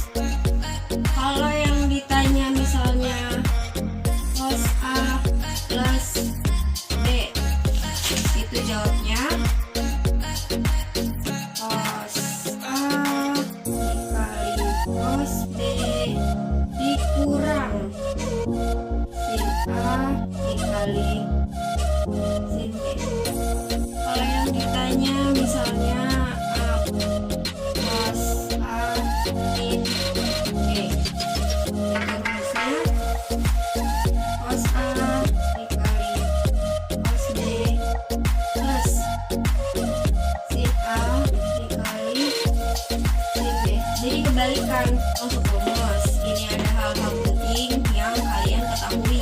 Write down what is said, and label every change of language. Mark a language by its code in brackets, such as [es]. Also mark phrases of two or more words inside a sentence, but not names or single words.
[id] Kalau yang ditanya misalnya cos A plus B, itu jawabnya cos A dikali cos B dikurang sin A dikali sin B. Kalau yang ditanya misalnya cos A sin B, itu rumusnya cos A dikali cos B plus sin A dikali sin B. Jadi kebalikan untuk rumus. Ini ada hal-hal penting yang kalian ketahui.